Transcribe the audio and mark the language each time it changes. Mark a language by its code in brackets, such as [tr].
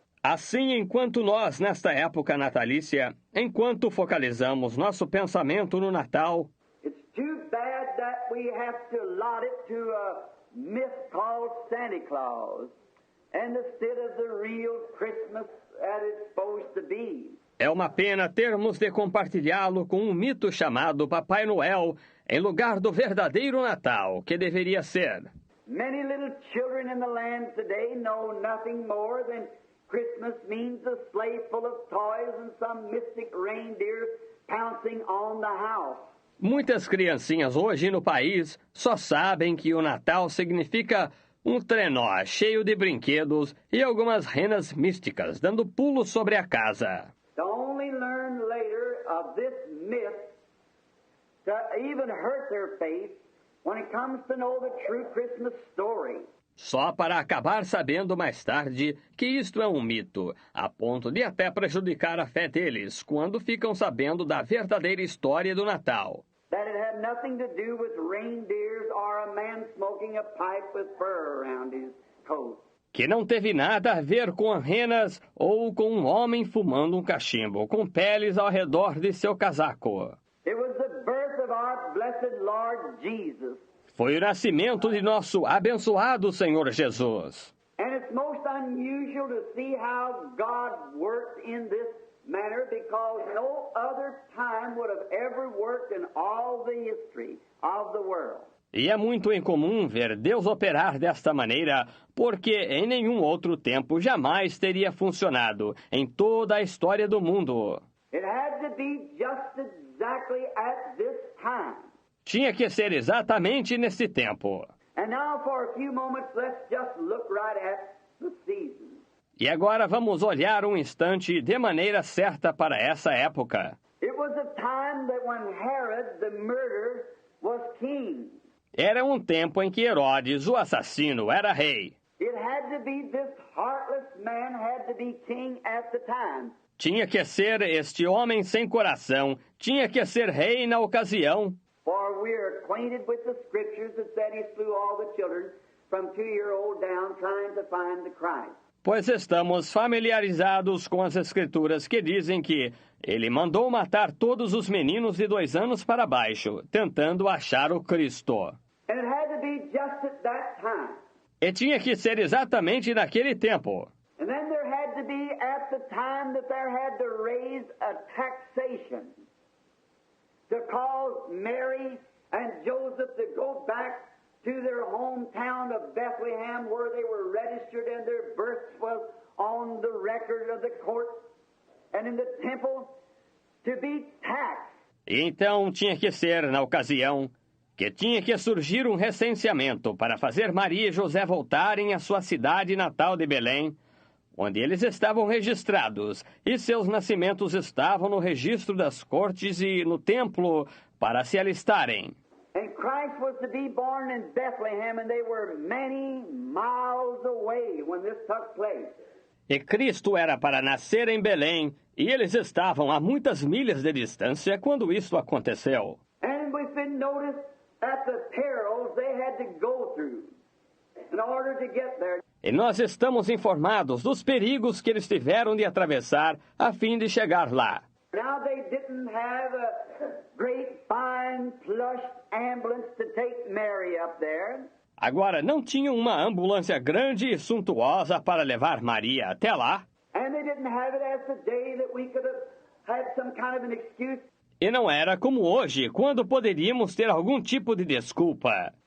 [pt] Assim, enquanto nós, nesta época natalícia, enquanto focalizamos nosso pensamento no Natal, [en] it's too bad that we have to allot it to a myth called Santa Claus, and instead of the real Christmas that it's supposed to be. [pt] é uma pena termos de compartilhá-lo com um mito chamado Papai Noel, em lugar do verdadeiro Natal, que deveria ser. [en] Many little children in the land today know nothing more than Christmas means a sleigh full of toys and some mystic reindeer pouncing on the house. [pt] Muitas criancinhas hoje no país só sabem que o Natal significa um trenó cheio de brinquedos e algumas renas místicas dando pulos sobre a casa. [en] To only learn later of this myth to even hurt their faith when it comes to know the true Christmas story. [pt] Só para acabar sabendo mais tarde que isto é um mito, a ponto de até prejudicar a fé deles quando ficam sabendo da verdadeira história do Natal. [en] That it had nothing to do with reindeers or a man smoking a pipe with fur around his coat. [pt] Que não teve nada a ver com renas ou com um homem fumando um cachimbo com peles ao redor de seu casaco. [en] It was the birth of our blessed Lord Jesus. [pt] Foi o nascimento de nosso abençoado Senhor Jesus. [en] And it's most unusual to see how God worked in this manner because no other time would have ever worked in all the history of the world. [pt] E é muito incomum ver Deus operar desta maneira, porque em nenhum outro tempo jamais teria funcionado em toda a história do mundo. [en] It had to be just exactly at this time. [pt] Tinha que ser exatamente nesse tempo. [en] And now for a few moments, let's just look right at the season. [pt] E agora vamos olhar um instante de maneira certa para essa época. [en] It was a time that when Herod, the murderer, was king. [pt] Era um tempo em que Herodes, o assassino, era rei. [en] It had to be this heartless man had to be king at the time. [pt] Tinha que ser este homem sem coração, tinha que ser rei na ocasião. [en] For we are acquainted with the scriptures that said he slew all the children from 2-year-old down trying to find the Christ. [pt] Pois estamos familiarizados com as escrituras que dizem que ele mandou matar todos os meninos de 2 anos para baixo, tentando achar o Cristo. [en] And it had to be just at that time. [pt] E tinha que ser exatamente naquele tempo. [en] And then there had to be at the time that there had to raise a taxation to cause Mary and Joseph to go back to their hometown of Bethlehem where they were registered and their birth was on the record of the court and in the temple to be taxed. [pt] E então tinha que ser, na ocasião, que tinha que surgir um recenseamento para fazer Maria e José voltarem à sua cidade natal de Belém, onde eles estavam registrados, e seus nascimentos estavam no registro das cortes e no templo para se alistarem. [en] And Christ was to be born in Bethlehem, and they were many miles away when this took place. [pt] E Cristo era para nascer em Belém, e eles estavam a muitas milhas de distância quando isso aconteceu. [en] And we've been noticed at the perils they had to go through. in order to get there. [pt] E nós estamos informados dos perigos que eles tiveram de atravessar a fim de chegar lá. [en] Now they didn't have a great fine plush ambulance to take Mary up there. [pt] Agora, não tinham uma ambulância grande e suntuosa para levar Maria até lá. [en] And they didn't have it as today that we could have had some kind of an excuse. [pt] E não era como hoje, quando poderíamos ter algum tipo de desculpa.